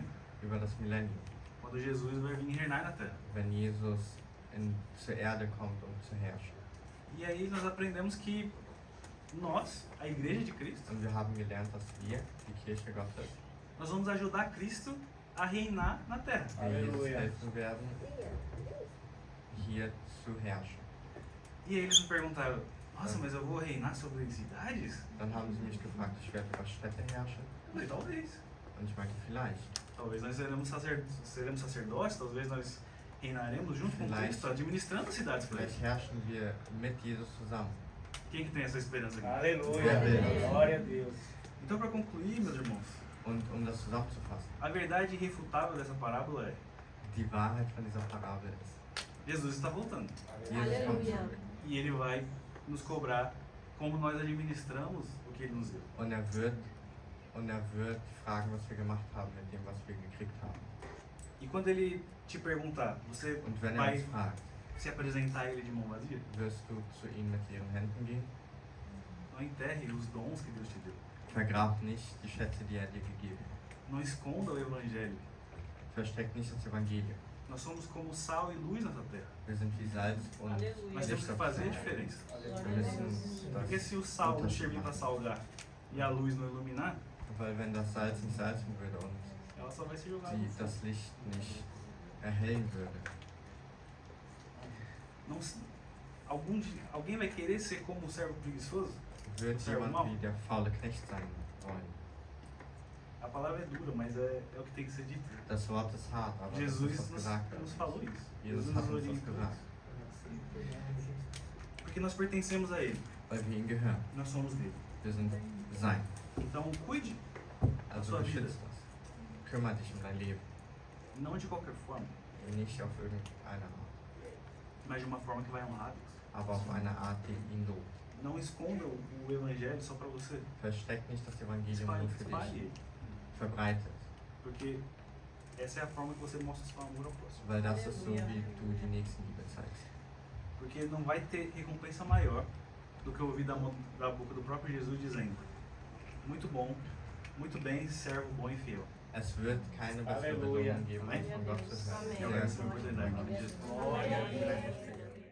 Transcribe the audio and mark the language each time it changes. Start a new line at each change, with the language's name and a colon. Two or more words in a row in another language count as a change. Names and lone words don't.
German: über das Millennium,
Portuguese: quando Jesus vai vir reinar na Terra.
German: wenn Jesus zur Erde kommt, um zu herrschen.
Portuguese: E aí nós aprendemos que nós, a Igreja de Cristo,
German: Und wir haben gelernt, dass wir, die Kirche Gottes,
Portuguese: nós vamos ajudar Cristo a reinar na Terra.
German: wir Jesus Halleluja. helfen werden, hier zu herrschen.
Portuguese: E aí eles me perguntaram, nossa, mas eu vou reinar sobre cidades?
German: Dann haben sie mich gefragt, ich werde über Städte herrschen.
Portuguese: Eu falei, talvez.
German: Und ich meinte, vielleicht.
Portuguese: Talvez nós seremos sacerdotes, talvez nós reinaremos junto com
German: Vielleicht.
Portuguese: Cristo, administrando cidades para ele.
German: Vielleicht herrschen wir mit Jesus zusammen.
Portuguese: Quem que tem essa esperança aqui? Aleluia. Glória a Deus. Então, para concluir, meus irmãos,
German: Und um das zusammenzufassen,
Portuguese: a verdade irrefutável dessa parábola é:
German: die Wahrheit von dieser Parabel ist,
Portuguese: Jesus está voltando.
German: Jesus kommt Halleluja. zurück.
Portuguese: E ele vai nos cobrar como nós administramos o que ele nos deu.
German: Und er wird fragen, was wir gemacht haben mit dem, was wir gekriegt haben.
Portuguese: E quando ele te perguntar, você
German: Und wenn er
Portuguese: vai
German: uns fragt,
Portuguese: se apresentar a ele de mão vazia?
German: wirst du zu ihm mit leeren Händen gehen?
Portuguese: Não enterre os dons que Deus te deu.
German: Vergrab nicht die Schätze, die er dir gegeben hat.
Portuguese: Não esconda o Evangelho.
German: Versteck nicht das Evangelium.
Portuguese: Nós somos como sal e luz nessa terra.
German: Wir sind wie Salz und Halleluja.
Portuguese: Nós temos
German: Licht
Portuguese: que
German: auf
Portuguese: fazer a
German: der Erde.
Portuguese: diferença.
German: Wir müssen
Portuguese: Porque
German: das
Portuguese: se o sal não
German: Unterschied
Portuguese: servir para
German: machen.
Portuguese: salgar e a luz não iluminar,
German: Weil wenn das Salz nicht salzen würde und
Portuguese: ela só vai ser jogada no fogo.
German: das Licht nicht erhellen würde,
Portuguese: Não, alguém vai querer ser como o servo preguiçoso?
German: wird
Portuguese: Servo
German: jemand
Portuguese: mau?
German: wie der faule Knecht sein wollen.
Portuguese: A palavra é dura, mas é o que tem que ser dito.
German: Das Wort ist hart, aber das ist,
Portuguese: Jesus
German: was gesagt
Portuguese: nos
German: wird.
Portuguese: falou isso.
German: Jesus hat uns das
Portuguese: orientou
German: gesagt,
Portuguese: isso. Porque nós pertencemos a Ele.
German: weil wir ihm gehören.
Portuguese: Nós somos dele.
German: Wir sind sein.
Portuguese: Então cuide,
German: Also
Portuguese: sua vida.
German: beschützt das. Kümmere dich um dein Leben.
Portuguese: não de qualquer forma,
German: Nicht auf irgendeine Art,
Portuguese: mas de uma forma que vai honrar Deus.
German: aber auf eine Art, die ihn lobt.
Portuguese: Não esconda o Evangelho só para você.
German: Versteck nicht das Evangelium
Portuguese: Espalhe,
German: nur für
Portuguese: espalhe
German: dich.
Portuguese: ele.
German: Verbreite es.
Portuguese: Porque essa é a forma que você mostra o seu amor ao próximo.
German: Weil das ist so, Halleluja. wie du die Nächstenliebe zeigst.
Portuguese: Porque não vai ter recompensa maior do que ouvir da boca do próprio Jesus dizendo: muito bom, muito bem, servo bom e fiel.
German: Es wird keine bessere Halleluja. Belohnung geben, als von Gott zu hören.
Portuguese: Eu agradeço a oportunidade. Em nome de Jesus. Glória a Deus.